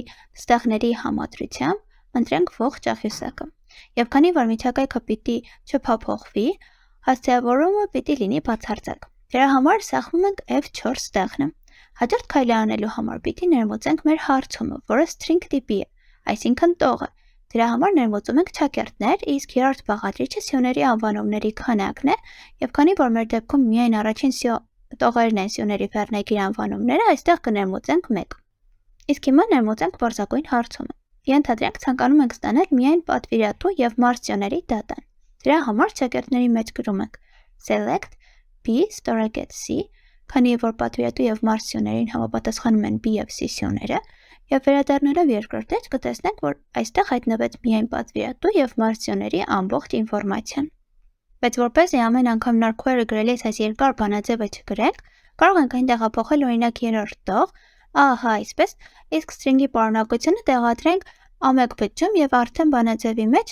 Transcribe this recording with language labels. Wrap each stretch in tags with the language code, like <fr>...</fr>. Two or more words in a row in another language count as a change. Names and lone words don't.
<hy>ստեղների համադրությամբ ընտրենք ողջ աղյուսակը։ Եվ քանի որ միջակայքը պիտի չփոփոխվի, հասցեավորումը պիտի լինի բացարձակ։ Դրա համար սեղմում ենք F4 ստեղնը։ Հաջորդ քայլը անելու համար պիտի ներմուծենք մեր հարցումը, որը string տիպի է, այսինքն տողը։ Դրա համար ներմուծում ենք չակերտներ, իսկ երրորդ բաղադրիչը սյուների անվանումների քանակն է, եւ քանի որ մեր դեպքում միայն առաջին տողերն են սյուների վերնագիր անվանումները, այստեղ կներմուծենք 1։ Իսկ հիմա ներմուծենք պարզագույն հարցումը։ Ենթադրենք ցանկանում ենք ստանալ միայն պատվիրատու եւ մարդ սյուների դատան։ Դրա համար չակերտների մեջ գրում ենք</hy> <en>select b start c,</en> <hy>քանի որ պատվիրատու եւ մարդ սյուներին համապատասխանում են b եւ c սյուները, եւ վերադառնալով երկրորդ էջ կտեսնենք, որ այստեղ հայտնվեց միայն պատվիրատու եւ մարդ սյուների ամբողջ ինֆորմացիան։ Բայց որպեսզի ամեն անգամ նոր query գրելիս այս երկար բանաձևը չգրենք, կարող ենք այն տեղափոխել օրինակ երրորդ տող, ահա այսպես, իսկ string-ի պարունակությունը տեղադրենք A1 բջջում եւ արդեն բանաձևի մեջ</hy>